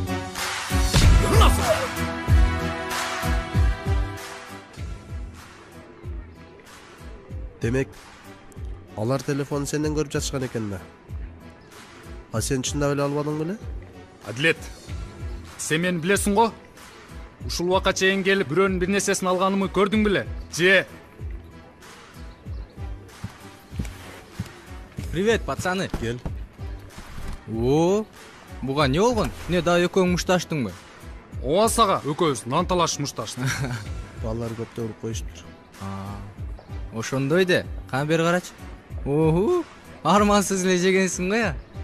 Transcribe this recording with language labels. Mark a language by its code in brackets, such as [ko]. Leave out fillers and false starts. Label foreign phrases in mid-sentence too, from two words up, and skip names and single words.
[ky] Демек, алар телефонун сенден көрүп жатышкан экен да. Сен чындап эле албадың беле? Адилет, сен мени билесиң го? Ушул убакка чейин келип бирөөнүн бир нерсесин алганымы көрдүң беле? Же? [ru] Привет, пацаны. [ky] Кел. Буга не болгон? Не, дагы экөөң мушташтыңбы? Ооба сага, экөөбүз нан талашып мушташтык. Балдар көптөп уруп коюштур. Ошондой де, кана бери карачы. Армансыз эле жегенсиң го я.